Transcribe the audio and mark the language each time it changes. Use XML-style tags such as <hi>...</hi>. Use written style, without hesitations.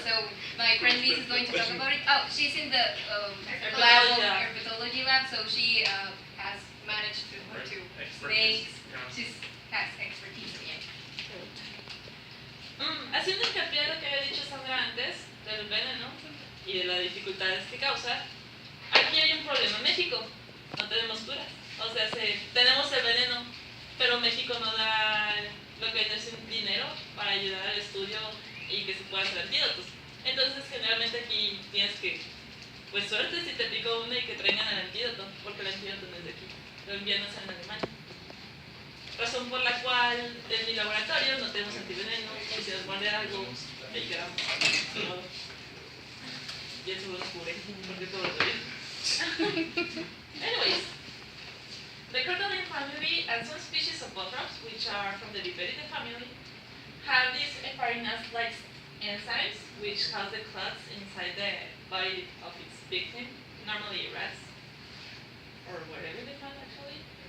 <en>So my friend Liz is going to talk about it. Oh, she's in the herpetology lab, so she has managed to snakes. She has expertise in it.</en> <es>Haciendo hincapié en lo que había dicho Sandra antes, del veneno y de las dificultades que causa, aquí hay un problema en México. No tenemos curas. O sea, tenemos el veneno, pero México no da lo que es dinero para ayudar al estudio y que se puedan hacer antídotos. Entonces, generalmente aquí tienes que, pues suerte si te picó una y que traigan el antídoto, porque el antídoto no es de aquí, lo envían a Alemania. Razón por la cual en mi laboratorio no tenemos antiveneno, y si nos muerde algo, ahí quedamos. Y eso lo cubre, porque todo está bien.</es> <en>Anyways, the crocodile family and some species of botrops, which are from the Viperidae family, have these heparinase-like enzymes which cause the clots inside the body of its victim, normally rats, or wherever they find actually.</en>